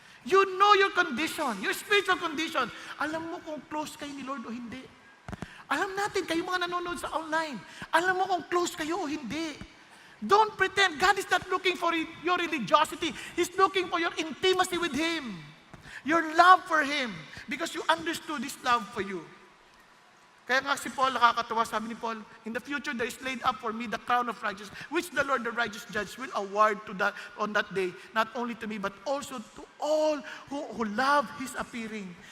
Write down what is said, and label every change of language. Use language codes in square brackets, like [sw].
[en] You know your condition, your spiritual condition. [tl] Alam mo kung close kayo ni Lord o hindi. Alam natin, kayo mga nanonood sa online, alam mo kung close kayo o hindi. [en] Don't pretend. God is not looking for your religiosity. He's looking for your intimacy with Him. Your love for Him. Because you understood His love for you. [tl] Kaya nga si Paul nakakatawa, sabi ni Paul, [en] in the future there is laid up for me the crown of righteousness, which the Lord the righteous judge will award on that day, not only to me, but also to all who love His appearing.